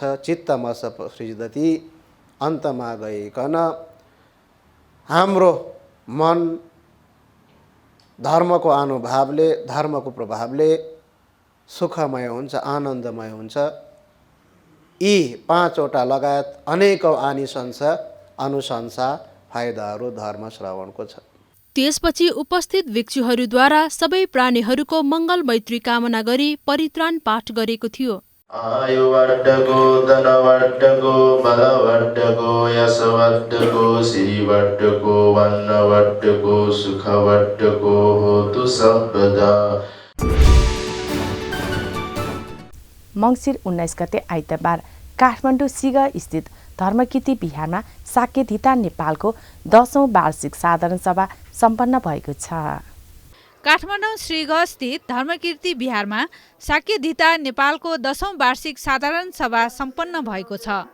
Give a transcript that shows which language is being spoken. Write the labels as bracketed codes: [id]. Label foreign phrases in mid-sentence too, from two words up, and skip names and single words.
[pi] चित्तमस सृजति, [ne] अन्तमा गइकन हाम्रो मन धर्मको अनुभवले, धर्मको प्रभावले सुखमय हुन्छ, आनन्दमय हुन्छ। यी पाँचवटा लगायत अनेकौं आनिशंस अनुशंसा फाइदाहरू धर्म श्रवणको छ। त्यसपछि उपस्थित भिक्षुहरूद्वारा सबै प्राणीहरूको मङ्गल मैत्री कामना गरी परित्राण पाठ गरेको थियो। [pi] आयुवर्धको धनवर्धको बलवर्धको यशवर्धको श्रीवर्धको वर्णवर्धको सुखवर्धको होतु सर्वदा। [ne] मङ्सिर 19 गते आइतबार काठमाडौँ सिग स्थित धर्मकीर्ति बिहारमा साकेधिता नेपालको 10औं वार्षिक साधारण सभा सम्पन्न भएको छ। काठमाडौँ श्रीग स्थित धर्मकीर्ति बिहारमा साकेधिता नेपालको 10औं वार्षिक साधारण सभा सम्पन्न भएको छ।